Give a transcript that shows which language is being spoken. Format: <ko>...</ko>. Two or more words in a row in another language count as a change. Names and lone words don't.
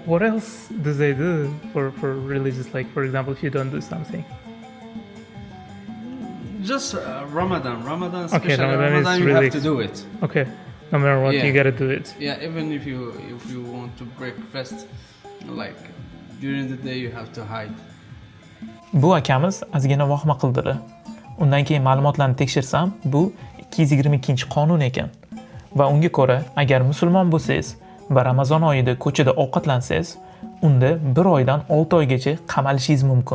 <en>What else do they do for religious? Like, for example, if you don't do something? Just Ramadan. Ramadan, okay, especially Ramadan you really have to do it. Okay. No matter what, you gotta do it. Yeah, even if you want to break fast, Like during the day you have to hide.</en> <uz>Bu akamiz ozgina vahima qildilar. Undan keyin ma'lumotlarni tekshirsam, bu 222-qonun ekan. Va unga ko'ra, agar musulmon bo'lsangiz va Ramazon oyida ko'chada ovqatlansangiz, unda 1 oydan 6 oygacha qamalishingiz mumkin.</uz>